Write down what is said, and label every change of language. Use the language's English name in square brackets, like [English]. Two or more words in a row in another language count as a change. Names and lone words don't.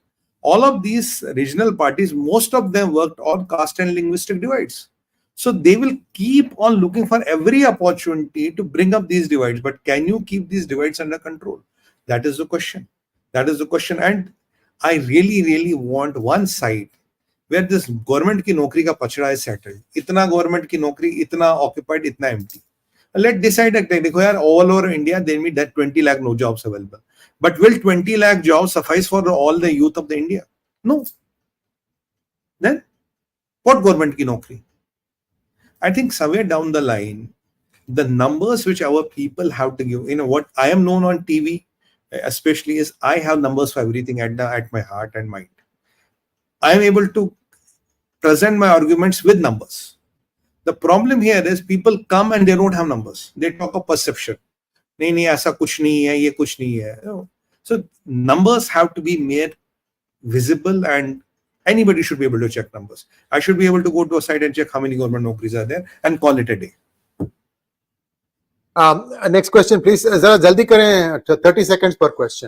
[English] All of these regional parties, most of them worked on caste and linguistic divides. So they will keep on looking for every opportunity to bring up these divides. But can you keep these divides under control? That is the question. That is the question. And I really, really want one side where this government [Hindi] की नौकरी का पचड़ा [English] is settled. [Hindi] Itna government ki naukri, itna occupied, itna empty. [English] Let's decide that all over India, there will be that 20 lakh no jobs available. But will 20 lakh jobs suffice for all the youth of the India? No. Then what government [Hindi] की नौकरी? [English] I think somewhere down the line, the numbers which our people have to give, what I am known on TV, especially, is I have numbers for everything at my heart and mind. I am able to present my arguments with numbers. The problem here is people come and they don't have numbers. They talk of perception. [Hindi] नहीं, ऐसा कुछ नहीं है, ये कुछ नहीं है. [English] So numbers have to be made visible, and anybody should be able to check numbers. I should be able to go to a site and check how many government nokris are there and call it a day. Next question, please. [Hindi] ज़रा जल्दी करें, 30 [English] seconds per question.